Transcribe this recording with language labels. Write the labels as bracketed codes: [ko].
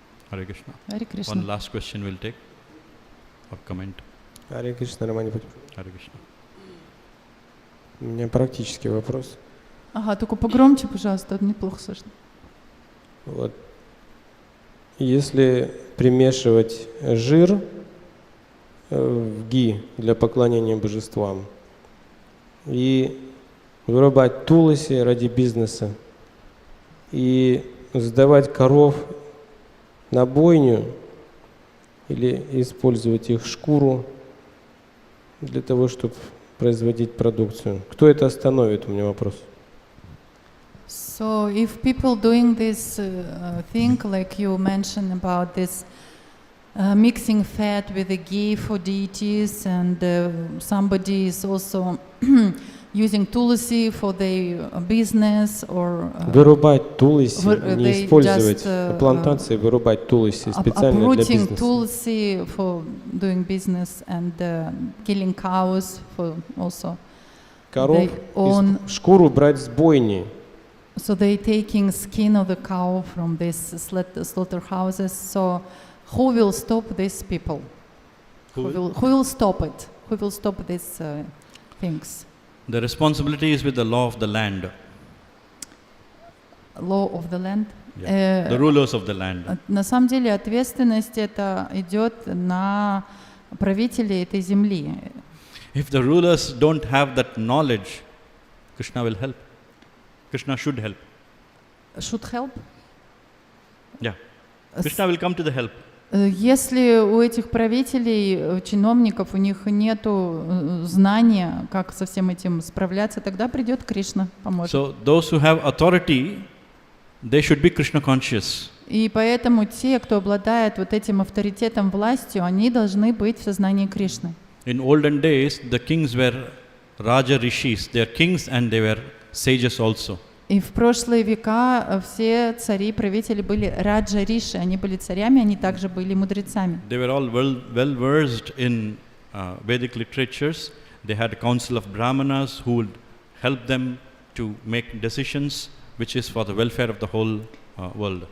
[en] Hare Krishna. Hare Krishna. One last question we'll take or comment. [ru] Харе Кришна, Раманипати. [en] Hare Krishna. [ru] У меня практический вопрос. Ага, только погромче, пожалуйста, неплохо слышно. Вот. Если примешивать жир в ги для поклонения божествам и вырубать туласи ради бизнеса и сдавать коров на бойню или использовать их шкуру для того, чтобы производить продукцию. Кто это остановит? У меня вопрос. [en] So if people doing this thing, like you mentioned about this mixing fat with the ghee for deities, and somebody is also using tulsi for their business, or [ru] вырубать тулси, не использовать плантации, вырубать тулси специально для [en] uprooting [ru] бизнеса. [en] tulsi for doing business and killing cows for also. [ru] Коров, шкуру брать с бойни. [en] So they taking skin of the cow from these slaughterhouses. So who will stop these people? Who will stop it? Who will stop these things? The responsibility is with the law of the land. Law of the land? Yeah. The rulers of the land. [ru] На самом деле ответственность это идет на правителей этой земли. [en] If the rulers don't have that knowledge, Krishna will help. Krishna should help. Should help? Yeah. Krishna will come to the help. [ru] Если у этих правителей, чиновников, у них нету знания, как со всем этим справляться, тогда придет Кришна, поможет. [en] So those who have authority, they should be Krishna conscious. [ru] И поэтому те, кто обладает вот этим авторитетом, властью, они должны быть в сознании Кришны. [en] In olden days, the kings were Raja Rishis. They are kings and they were sages also. [ru] И в прошлые века все цари, правители были раджа риши, они были царями, они также были мудрецами. [en] They were all well versed in Vedic literatures. They had a council of brahmanas who would help them to make decisions which is for the welfare of the whole world.